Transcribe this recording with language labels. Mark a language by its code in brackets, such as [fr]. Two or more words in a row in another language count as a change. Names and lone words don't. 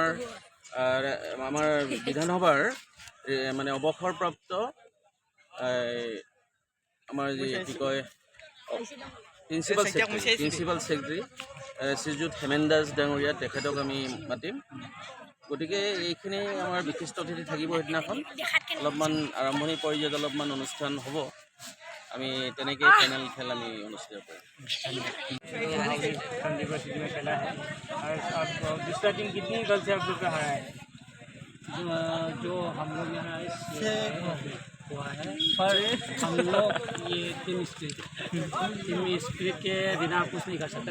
[as] আমাৰ বিধানসভাৰ মানে অৱসৰপ্ৰাপ্ত আমাৰ কি কয় [en] principal secretary [as] শ্ৰীযুত হেমেন দাস ডাঙৰীয়া, তেখেতক আমি মাতিম। গতিকে এইখিনি আমাৰ বিশিষ্ট অতিথি থাকিব সেইদিনাখন। অলপমান আৰম্ভণি পৰ্যায়ত অলপমান অনুষ্ঠান হ'ব, আমি তেনেকৈ ফাইনেল খেল আমি অনুষ্ঠিত কৰিম। [hi] दूसरा टीम कितनी गल से आप लोग का हारा है? जो हम लोग यहाँ से हुआ है, पर हम लोग ये [en] team spirit [hi] के बिना कुछ नहीं कर सकता।